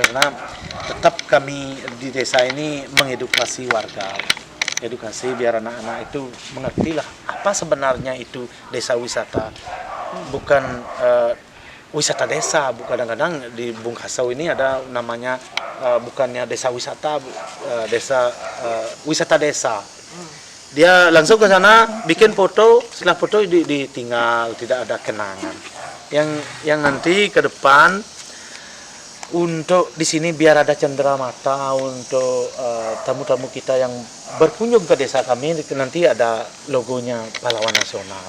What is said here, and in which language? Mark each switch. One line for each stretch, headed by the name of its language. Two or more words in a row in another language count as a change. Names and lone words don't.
Indonesian: Karena tetap kami di desa ini mengedukasi warga. Edukasi biar anak-anak itu mengertilah apa sebenarnya itu desa wisata. Bukan wisata desa, kadang-kadang di Bungkasau ini ada namanya bukannya desa wisata, desa wisata desa. Dia langsung ke sana bikin foto, setelah foto ditinggal, tidak ada kenangan. Yang nanti ke depan untuk di sini biar ada cendera mata untuk tamu-tamu kita yang berkunjung ke desa kami, nanti ada logonya Pahlawan Nasional.